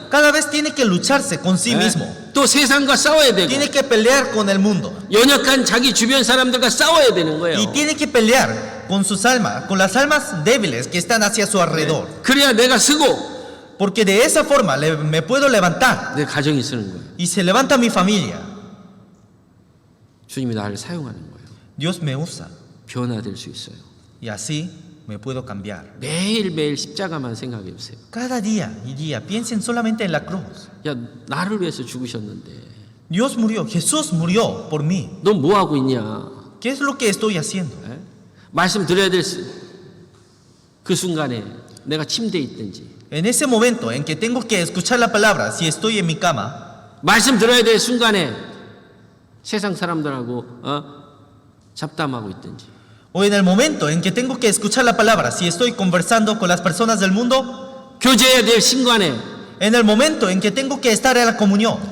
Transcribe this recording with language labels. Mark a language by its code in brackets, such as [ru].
[es] Cada vez tiene que lucharse con sí mismo. [ko] 또 세상과 싸워야 되고 [es] Tiene que pelear con el mundo. [ko] 연약한 자기 주변 사람들과 싸워야 되는 거예요. [es] Y tiene que pelear con sus almas, con las almas débiles que están hacia su alrededor. [ko] 그래야 내가 쓰고 [es] Porque de esa forma me puedo levantar. [ko] 내 가정이 쓰는 거예요. [es] Y se levanta mi familia. [ko] 주님이 나를 사용하는 거예요. [es] Dios me usa. [ko] 변화될 수 있어요. [es] Y así me puedo cambiar. [ko] 매일매일 십자가만 생각해 보세요. [es] Cada día y día piensen solamente en la cruz. [ko] 야, 나를 위해서 죽으셨는데 [es] Dios murió, Jesús murió por mí. [ko] 너 뭐 하고 있냐? [es] ¿Qué es lo que estoy haciendo? [ko] 말씀 드려야 될 그 순간에 내가 침대에 있든지 [es] En ese momento en que tengo que escuchar la palabra, si estoy en mi cama, [ko] 말씀 들어야 될 순간에 세상 사람들하고 잡담하고 있든지 [es] o en el momento en que tengo que escuchar la palabra, si estoy conversando con las personas del mundo, [ko] 교제해야 될 순간에 [es] en el momento en que tengo que estar en la comunión,